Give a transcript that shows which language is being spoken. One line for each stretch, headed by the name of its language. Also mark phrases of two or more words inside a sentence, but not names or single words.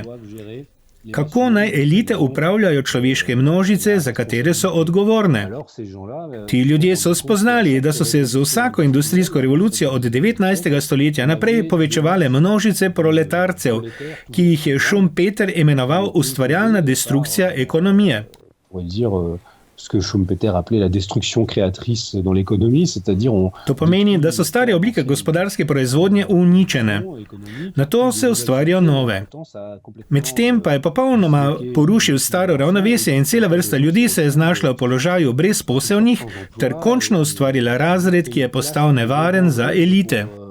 Slovenian: Kako naj elite upravljajo človeške množice, za katere so odgovorne? Ti ljudje so spoznali, da so se z vsako industrijsko revolucijo od 19. stoletja naprej povečevale množice proletarcev, ki jih je Schumpeter imenoval ustvarjalna destrukcija ekonomije.
French: Ce que Schumpeter appelait la destruction créatrice dans l'économie, c'est-à-dire
Slovenian: To pomeni, da so stare oblike gospodarske proizvodnje uničene. Na to se ustvarjajo nove. Medtem pa je popolnoma porušil staro ravnovesje in cela vrsta ljudi se je znašla v položaju brezposelnih ter končno ustvarila razred, ki je postal nevaren za elite.